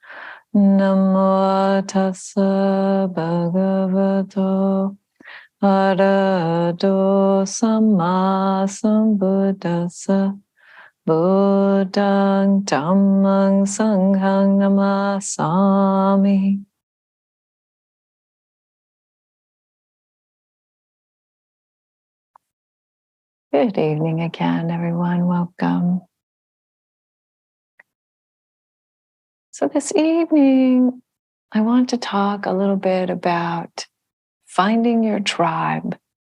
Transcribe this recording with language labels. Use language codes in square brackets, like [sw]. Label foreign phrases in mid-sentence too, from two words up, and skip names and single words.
[pi] Namo tassa bhagavato arahato samma sambuddhassa. Buddhang dhammang sanghang namasami. [en] Good evening again, everyone. Welcome. So this evening, I want to talk a little bit about finding your tribe.